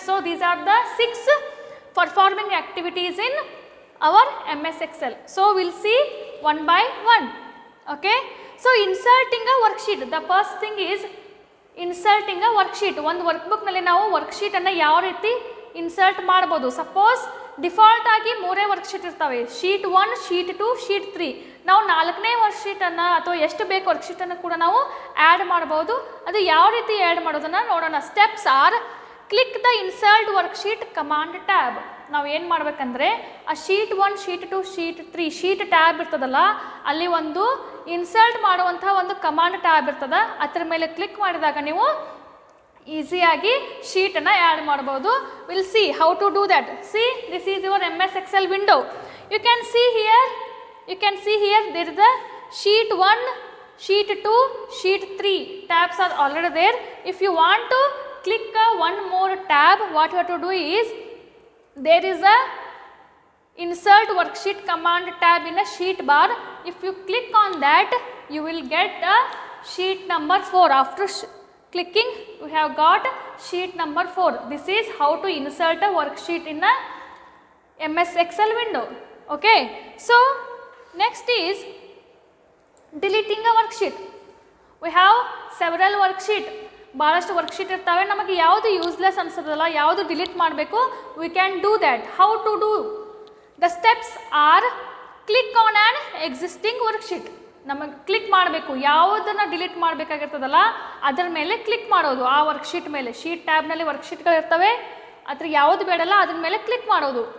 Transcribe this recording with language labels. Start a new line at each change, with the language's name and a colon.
English: So these are the 6 performing activities in our MS Excel. So we'll see one by one. Okay. So inserting a worksheet. The first thing is inserting a worksheet.
Kannada: ಒಂದು workbook ನಲ್ಲಿ ನಾವು worksheet ಅನ್ನು ಯಾವ ರೀತಿ insert ಮಾಡಬಹುದು. Suppose default ಆಗಿ 3 worksheet ಇರ್ತವೆ, sheet 1, sheet 2, sheet 3. ನಾವು 4ನೇ ವರ್ಕ್ಶೀಟನ್ನು ಅಥವಾ ಎಷ್ಟು ಬೇಕು ವರ್ಕ್ಶೀಟನ್ನು ಕೂಡ ನಾವು ಆ್ಯಡ್ ಮಾಡ್ಬೋದು. ಅದು ಯಾವ ರೀತಿ ಆ್ಯಡ್ ಮಾಡೋದನ್ನು ನೋಡೋಣ.
English: Steps are: click the insert worksheet command tab.
Kannada: ನಾವು ಏನು ಮಾಡಬೇಕಂದ್ರೆ ಆ sheet 1, sheet 2, sheet 3 sheet tab ಇರ್ತದಲ್ಲ, ಅಲ್ಲಿ ಒಂದು ಇನ್ಸರ್ಟ್ ಮಾಡುವಂಥ ಒಂದು ಕಮಾಂಡ್ ಟ್ಯಾಬ್ ಇರ್ತದೆ. ಅದರ ಮೇಲೆ ಕ್ಲಿಕ್ ಮಾಡಿದಾಗ ನೀವು ಈಸಿಯಾಗಿ ಶೀಟನ್ನು ಆ್ಯಡ್ ಮಾಡ್ಬೋದು.
English: Will see how to do that. See, this is your MS Excel window. You can see here there is a sheet 1, sheet 2, sheet 3 tabs are already there. If you want to click one more tab, what you have to do is there is a insert worksheet command tab in a sheet bar. If you click on that, you will get a sheet number 4. After clicking, you have got sheet number 4. This is how to insert a worksheet in a MS Excel window. Okay. So next is deleting a worksheet. We have several worksheet.
Kannada: ಭಾಳಷ್ಟು worksheet ಇರ್ತವೆ. ನಮಗೆ ಯಾವುದು useless ಅನ್ಸೋದಲ್ಲ, ಯಾವುದು delete ಮಾಡಬೇಕು,
English: We can do that. How to do the steps are: click on an existing worksheet.
Kannada: ನಮಗೆ click ಮಾಡಬೇಕು, ಯಾವುದನ್ನು delete ಮಾಡಬೇಕಾಗಿರ್ತದಲ್ಲ ಅದರ ಮೇಲೆ ಕ್ಲಿಕ್ ಮಾಡೋದು. ಆ ವರ್ಕ್ಶೀಟ್ ಮೇಲೆ, ಶೀಟ್ ಟ್ಯಾಬ್ನಲ್ಲಿ ವರ್ಕ್ಶೀಟ್ಗಳು ಇರ್ತವೆ, ಅದ್ರ ಯಾವುದು ಬೇಡಲ್ಲ ಅದ್ರ ಮೇಲೆ ಕ್ಲಿಕ್ ಮಾಡೋದು.